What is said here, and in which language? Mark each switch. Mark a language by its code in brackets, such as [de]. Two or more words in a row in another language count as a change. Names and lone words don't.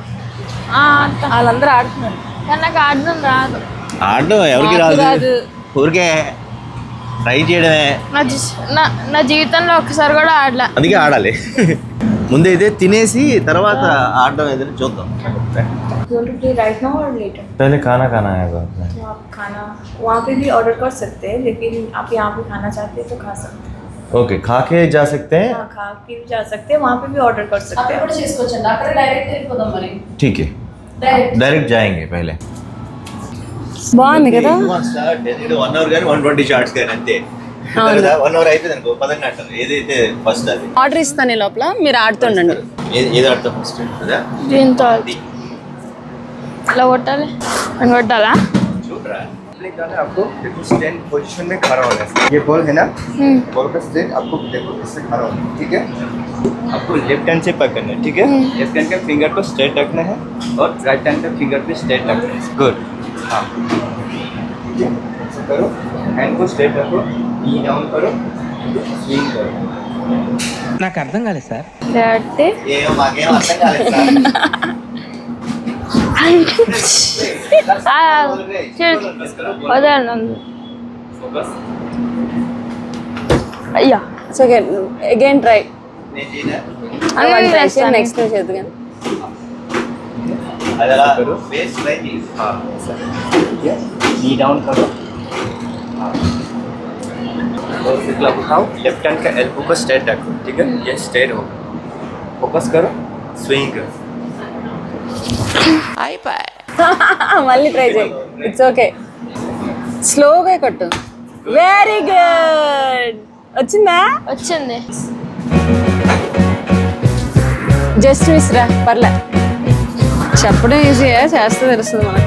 [te] వాళ్ళందరూ ఆడుతున్నారు కానీ నాకు ఆడడం రాదు. ఆడడం ఎవరికి రాదు, ఊరికే ట్రై చేయడమే. నా జీవితంలో ఒక్కసారి కూడా ఆడలే. అందుకే ఆడాలి. ముందైతే తినేసి తర్వాత ఆడడం ఏదైనా చూద్దాం. [en] right now और later? [hi] पहले खाना खाना है। तो आप खाना वहाँ पे भी ऑर्डर कर सकते हैं, लेकिन आप यहाँ पे खाना चाहते हैं तो खा सकते हैं। ओके खा के जा सकते हैं खा के भी जा सकते हैं, वहाँ पे भी ऑर्डर कर सकते हैं। ठीक है डायरेक्ट जाएंगे पहले [te] బాగుంది కదా 1 అవర్ కానీ 120 షార్ట్స్ కానీ అంతే 1 అవర్ అయిపోయింది అనుకో పదంగా అంటారు ఏదైతే ఫస్ట్ అది ఆర్డర్ ఇస్తాను లోపల మీరు ఆడుతుండండి ఏది ఆడతాం ఫస్ట్ కదా దీంతో అలా కొట్టాలి అని కొట్టాలా చూడరా [hi] आपको देखो [en] stand position [hi] में खड़ा होना है। ये बॉल है ना, बॉल का स्टैंड आपको देखो इससे खड़ा होना है, ठीक है। आपको [en] left hand [hi] से पकड़ना है, ठीक है। [en] left hand [hi] के फिंगर को स्ट्रेट रखना है और [en] right hand [hi] का फिंगर भी स्ट्रेट रखना है। गुड, हाँ ठीक है। ऐसे करो, हैंड को स्ट्रेट रखो, [en] knee down [hi] करो, स्विंग करो। [te] నాకు అర్థం కాలేదు సార్. అంటే ఏమో మాకేం అర్థం కాలేదు సార్. అయ్యా [en] so again try [te] నేను చేయనా నెక్స్ట్ చేద్దు కానీ అదలా [en] base try [te] చేయి [hi] हाँ सर, ठीक है। [en] knee down [hi] करो, हाँ और फिर क्लब उठाओ, [en] left hand [hi] का एल्बो को स्ट्रेट रखो, ठीक है। ये स्ट्रेट हो, फोकस करो, स्विंग करो। [te] మళ్ళీ ట్రై చేయి, [en] it's okay. [te] స్లోగా కొట్టు. [en] very good. [te] వచ్చిందా? వచ్చింది. [en] just miss [te] రా, పర్లే. చెప్పడం ఈజీయా, చేస్తే తెలుస్తుంది మనకి.